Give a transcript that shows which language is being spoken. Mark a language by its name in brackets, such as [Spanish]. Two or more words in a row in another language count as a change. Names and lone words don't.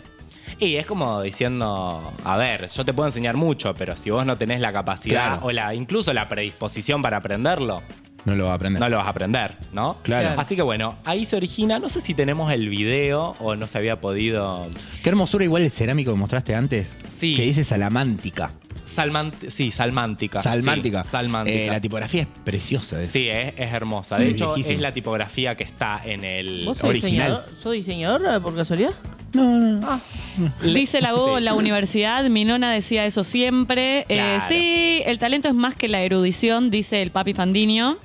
[Spanish] Y es como diciendo, a ver, yo te puedo enseñar mucho, pero si vos no tenés la capacidad Claro. o incluso la predisposición para aprenderlo, No lo vas a aprender. no lo vas a aprender, ¿no? Claro. Así que bueno, ahí se origina, no sé si tenemos el video o no se había podido... Qué hermosura igual el cerámico que mostraste antes. Sí. Que dice salamántica. Salmántica. Salmántica. Sí, salmántica. La tipografía es preciosa. Sí, es hermosa. De hecho, Viejísimo. es la tipografía que está en el ¿Vos sos original. diseñador? ¿Sos diseñador por casualidad? Dice la Sí. la universidad, mi nona decía eso siempre. Claro. Sí, el talento es más que la erudición, dice el papi Fandiño.